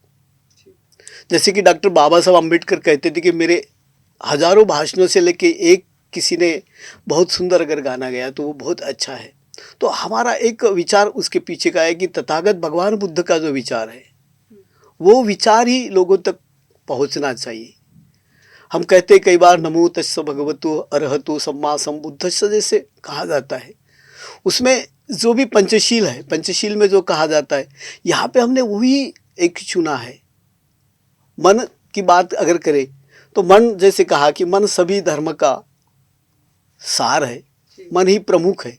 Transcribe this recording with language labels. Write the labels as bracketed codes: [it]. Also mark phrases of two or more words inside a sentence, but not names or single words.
[hi] जैसे कि डॉक्टर बाबा साहब अम्बेडकर कहते थे कि मेरे हजारों भाषणों से लेके एक किसी ने बहुत सुंदर अगर गाना गाया तो वो बहुत अच्छा है। तो हमारा एक विचार उसके पीछे का है कि तथागत भगवान बुद्ध का जो विचार है वो विचार ही लोगों तक पहुंचना चाहिए। हम कहते हैं कई बार [pi] नमो तस्स भगवतो अरहतो सम्मा सम्बुद्धस्स [hi] जैसे कहा जाता है, उसमें जो भी पंचशील है, पंचशील में जो कहा जाता है, यहाँ पे हमने वही एक चुना है। मन की बात अगर करें तो मन, जैसे कहा कि मन सभी धर्म का सार है, मन ही प्रमुख है।